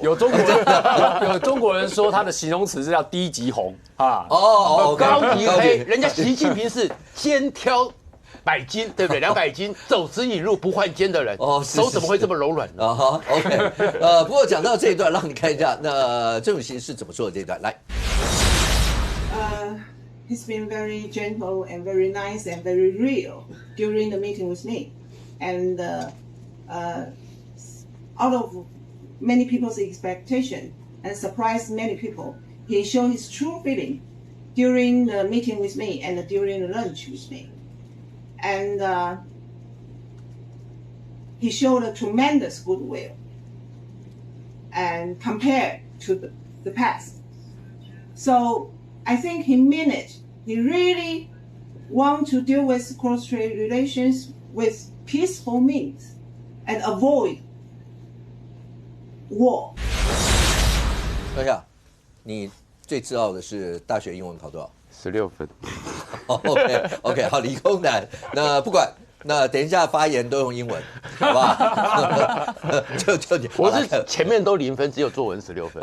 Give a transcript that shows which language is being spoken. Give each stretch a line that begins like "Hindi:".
Chinese: 有中国人说他的形容词是叫低级红啊，高级黑，人家习近平是肩挑100斤，对不对？200斤，走直引入不换肩的人，手怎么会这么柔软呢？OK， 不过讲到这一段，让你看一下，那郑主席是怎么说的这一段，来。
English: He's been very gentle and very nice and very real during the meeting with me, and out of many people's expectation and surprised many people, he showed his true feeling during the meeting with me and during the lunch with me. And he showed a tremendous goodwill and compared to the past. So I think he meant it. He really want to deal with cross-strait relations with peaceful means and avoid war.
Chinese: 等一下，你最自傲的是大学英文考多少？16分。 OK， 好，理工男，那不管，那等一下发言都用英文，好不好？就你，我是前面都0分，只有作文16分。